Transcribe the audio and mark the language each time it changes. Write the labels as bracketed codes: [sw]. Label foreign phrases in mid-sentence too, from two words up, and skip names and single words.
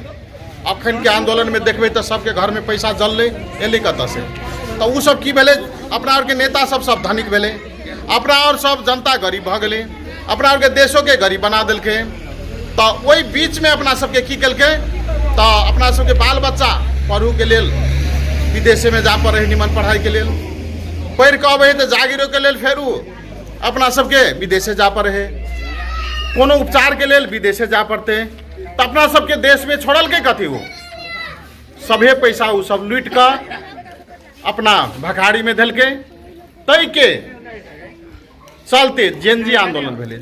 [mai] अखन के आंदोलन में देखबे तो सबके घर में पैसा जलले, एले कत से। तो वो सब की भेले, अपना और के नेता सब धनिक भेले, अपना और सब जनता गरीब भ गेले, अपना और के देशों के गरीब बना दिलके। तो वही बीच में अपना सबके की केलके, तो अपना सबके बाल बच्चा पढ़ू के लेल विदेश में जा पड़े निमन पढ़ाई के लेल, पढ़ के अबे तो जागीरों के लेल फेरू अपना सबके विदेशे जा पड़े है, कोनो उपचार के लेल विदेशे जा पड़ते। तो अपना सबके देश में छोड़ल के कथी, वो सभे पैसा वो सब लूट कर अपना भखाड़ी में धल के, तई के चलते जेनजी आंदोलन भेले।